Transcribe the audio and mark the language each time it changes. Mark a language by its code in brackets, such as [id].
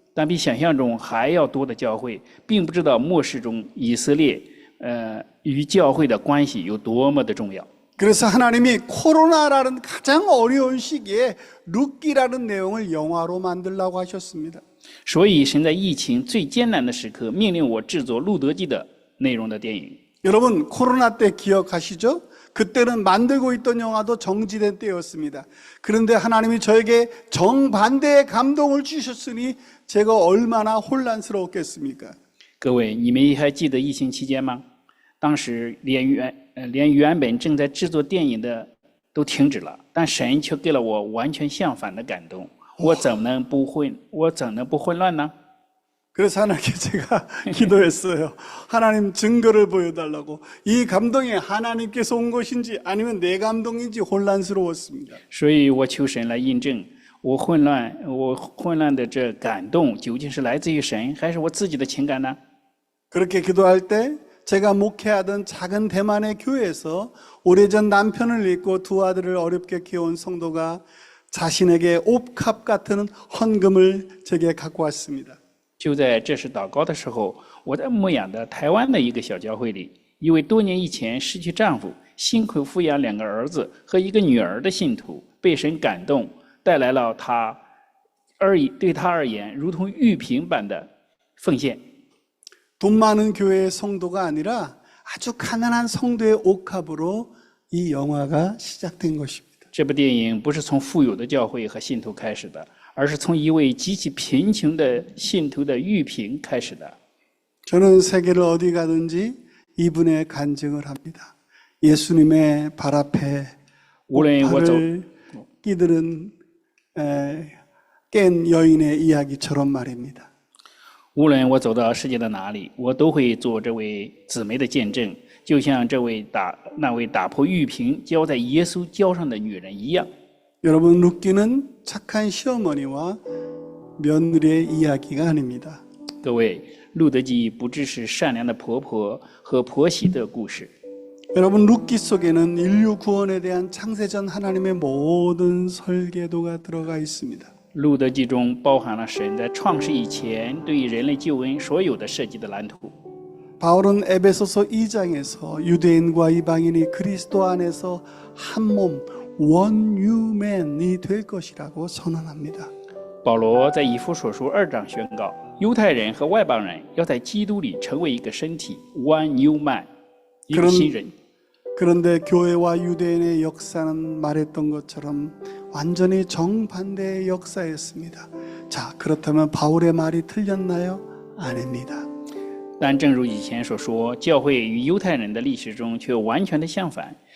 [zh] 但比想象中还要多的教会，并不知道末世中以色列与教会的关系有多么的重要。 [ko] 그래서 하나님이 코로나라는 가장 어려운 시기에 룻기라는 내용을 영화로 만들라고 하셨습니다. [zh] 所以神在疫情最艰难的时刻，命令我制作《路德记》的内容的电影。 [ko] 여러분 코로나 때 기억하시죠? 그때는 만들고 있던 영화도 정지된 때였습니다. 그런데 하나님이 저에게 정반대의 감동을 주셨으니 제가 얼마나 혼란스러웠겠습니까? [zh] 各位，你们还记得疫情期间吗？当时连原本正在制作电影的都停止了，但神却给了我完全相反的感动。我怎能不混乱呢？ [ko] 그래서 하나님께 제가 기도했어요. 하나님 증거를 보여달라고. 이 감동이 하나님께서 온 것인지 아니면 내 감동인지 혼란스러웠습니다. [zh] 所以我求神来印证我混乱的这感动究竟是来自于神，还是我自己的情感呢？ [ko] 그렇게 기도할 때 제가 목회하던 작은 대만의 교회에서 오래전 남편을 잃고 두 아들을 어렵게 키워온 성도가 자신에게 옵캅 같은 헌금을 제게 갖고 왔습니다. [zh] 就在这时祷告的时候，我在牧养的台湾的一个小教会里，一位多年以前失去丈夫、辛苦抚养2个儿子和1个女儿的信徒，被神感动，带来了对他而言如同玉瓶般的奉献。 [ko] 돈 많은 교회의 성도가 아니라 아주 가난한 성도의 옥합으로 이 영화가 시작된 것입니다. [zh] 这部电影不是从富有的教会和信徒开始的，而是从一位极其贫穷的信徒的玉瓶开始的。 [ko] 저는 세계를 어디 가든지 이분의 간증을 합니다. 예수님의 발 앞에 옥합을 끼들은 깬 여인의 이야기처럼 말입니다. [zh] 无论我走到世界的哪里，我都会做这位姊妹的见证，就像那位打破玉瓶浇在耶稣脚上的女人一样。 [ko] 여러분, 룻기는 착한 시어머니와 며느리의 이야기가 아닙니다. [zh] 各位，路德记不只是善良的婆婆和婆媳的故事。 [ko] 여러분, 룻기 속에는 인류 구원에 대한 창세전 하나님의 모든 설계도가 들어가 있습니다. [zh] 路德记中包含了神在创世以前对于人类救恩所有的设计的蓝图。 [ko] 바울은 에베소서 2장에서 유대인과 이방인이 그리스도 안에서 한 몸, 원유맨이 될 것이라고 선언합니다. [zh] 保罗在以弗所书2章宣告，犹太人和外邦人要在基督里成为一个身体 ， [en] one new man， [zh] 一个新人。 [ko] 그런데 교회와 유대인의 역사는 말했던 것처럼 완전히 정반대의 역사였습니다. 자, 그렇다면 바울의 말이 틀렸나요? 아닙니다. [zh] 但正如以前所说，教会与犹太人的历史中却完全的相反。